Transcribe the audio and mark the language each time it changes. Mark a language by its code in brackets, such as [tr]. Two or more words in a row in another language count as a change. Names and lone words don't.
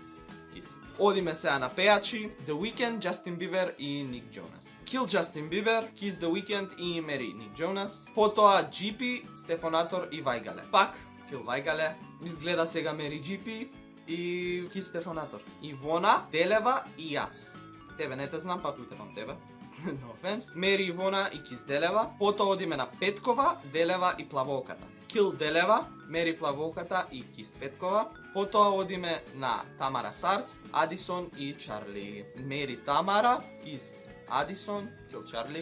[mk] Kiss. Одиме сега на пејачи, The Weeknd, Justin Bieber и Ник Джонас. Kill Justin Bieber, Kiss The Weeknd и Мери Ник Джонас. Потоа GP, Стефонатор и Вајгале. Пак Kill Вајгале, изгледа сега Мери GP и Kiss Стефонатор. Ивона, Делева и јас. Тебе не те знам, па плутевам тебе. [en] No offense. [mk] Мери Ивона и Kiss Делева. Потоа одиме на Петкова, Делева и Плаволката. Kill Делева, Мери Плаволката и Kiss Петкова. Потоа одиме на Тамара Сарц, Адисон и Чарли. Мери Тамара, Kiss Адисон, Kill Чарли.